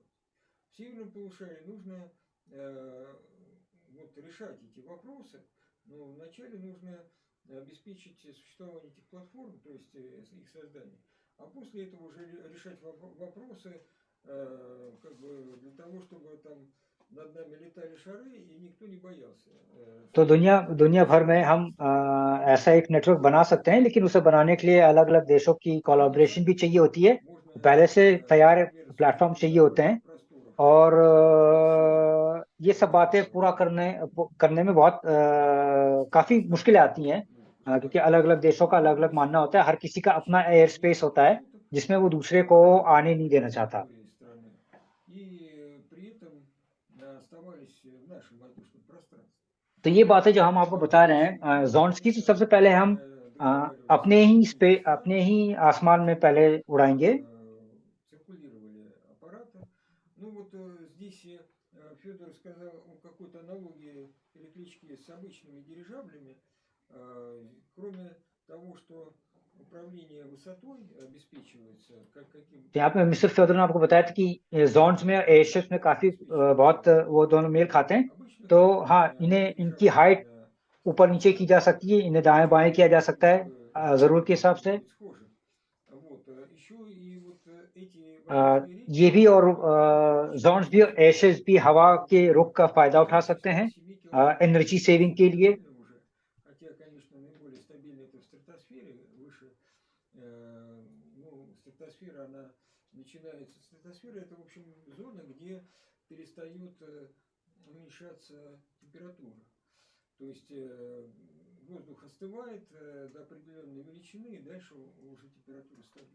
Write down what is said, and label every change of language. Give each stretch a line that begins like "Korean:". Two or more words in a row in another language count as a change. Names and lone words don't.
Russian: В северном полушарии нужно вот решать эти вопросы, но вначале нужно обеспечить существование этих платформ, то есть их создание, а после этого уже решать вопросы как бы для того, чтобы там над нами летали шары и никто не боялся.
Hindi: तो दुनिया दुनिया भर में हम ऐसा एक नेटवर्क बना सकते हैं, लेकिन उसे बनाने के लिए अलग अलग देशों की कोलैबोरेशन भी चाहिए होती है। पहले से तैयार प्लेटफॉर्म चाहिए होते हैं, और ये सब बातें पूरा करने में बहुत काफी मुश्किलें आती हैं, क्योंकि अलग अलग देशों का अलग अलग मानना होता है। हर किसी का अपना
English: air space
Hindi: होता है जिसमें वो दूसरे को आने नहीं देना चाहता।
Russian: И при этом оставались в нашем воздушном пространстве.
Hindi: तो ये बातें जो हम आपको बता रहे हैं जोन्स की, तो सबसे पहले हम अपने ही आसमान में पहले उड़ाएंगे।
Russian: Циркулировали аппараты. Ну вот здесь Федор сказал о какой-то аналогии переклички с обычными дирижаблями. Кроме того, что управление высотой обеспечивается каким...
Hindi: तो यहाँ पे मिस्टर फ्योदर ने आपको बताया था कि जोन्स में और एयरशिप्स में काफी बहुत वो दोनों मेल खाते हैं। तो हाँ, इन्हें इनकी हाइट ऊपर नीचे की जा सकती है, इन्हें दाएं बाएं किया जा सकता है जरूरत के हिसाब से। ये भी और जोन्स भी और एयरशिप्स भी हवा के रुख का फायदा उठा सकते हैं
English: energy saving
Hindi: के लिए।
Russian: Хотя, конечно, наиболее стабильно это в стратосфере, выше, ну, стратосфера, она начинается, стратосфера это, в общем, зона, где перестает уменьшаться температура. То есть воздух остывает до определенной величины, и дальше уже температура стабильна.